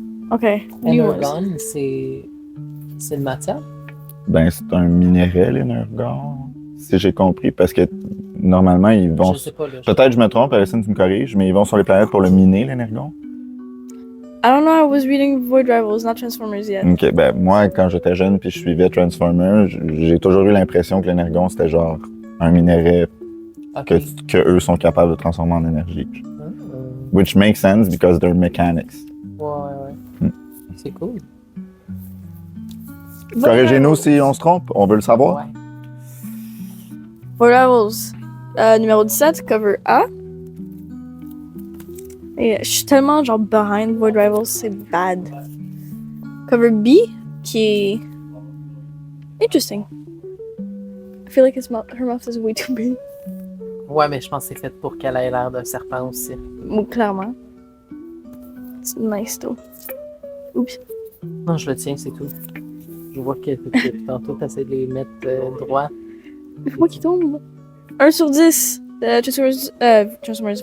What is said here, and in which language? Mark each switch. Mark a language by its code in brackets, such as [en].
[en] Ok. New ones. [fr] Energon, c'est une matière. Ben, c'est un minéral, l'energon, si j'ai compris, parce que normalement, ils vont... Je sais pas, là. Peut-être je me trompe, Alison, tu me corriges, mais ils vont sur les planètes pour le miner, l'energon. [en] I don't know, I was reading Void Rivals, not Transformers yet. [fr] Ok, ben moi, quand j'étais jeune puis je suivais Transformers, j'ai toujours eu l'impression que l'énergon, c'était genre un minerai Ok. que eux sont capables de transformer en énergie. Ah, [en] Which makes sense because they're mechanics. [fr] ouais. C'est cool. [en] Void [fr] Corrigez-nous [en] Rivals. [fr] si on se trompe, on veut le savoir. Ouais. Void Rivals. Numéro 17, cover A. Et je suis tellement genre behind Void Rivals, c'est bad. Cover B, qui est interesting. [en] I feel like her mouth is way too big. [fr] Ouais, mais je pense que c'est fait pour qu'elle ait l'air d'un serpent aussi. [en] Clairement. It's nice though. Oups. [fr] Non, je le tiens, c'est tout. Je vois que tantôt, tu essaies de les mettre droit. C'est moi qui tombe. 1 sur 10. Transformers.